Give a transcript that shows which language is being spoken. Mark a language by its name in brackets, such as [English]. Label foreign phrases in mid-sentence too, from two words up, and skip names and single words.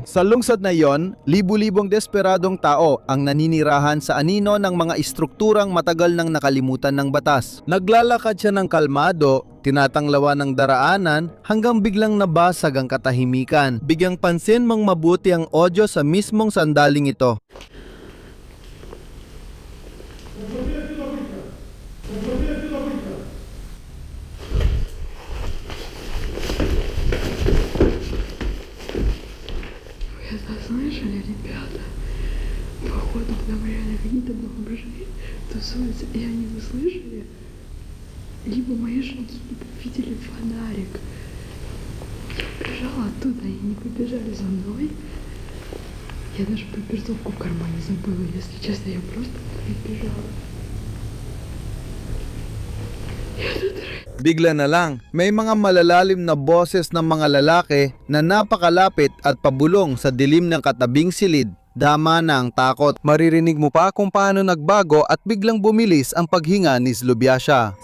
[Filipino] Sa lungsod na yon, libu-libong desperadong tao ang naninirahan sa anino ng mga istrukturang matagal nang nakalimutan ng batas. Naglalakad siya ng kalmado, tinatanglawan ng daraanan hanggang biglang nabasag ang katahimikan. Bigyang pansin mong mabuti ang audio sa mismong sandaling ito. [Russian] Слышали, ребята? Походу, там реально какие-то бомжи тусуются, и они услышали, либо мои шаги, либо видели фонарик. Я прижала оттуда, и они побежали за мной. Я даже папиросовку в кармане забыла, если честно, я просто бежала. [Filipino] Bigla na lang, may mga malalalim na boses ng mga lalaki na napakalapit at pabulong sa dilim ng katabing silid. Dama na ang takot. Maririnig mo pa kung paano nagbago at biglang bumilis ang paghinga ni Zlubiasha.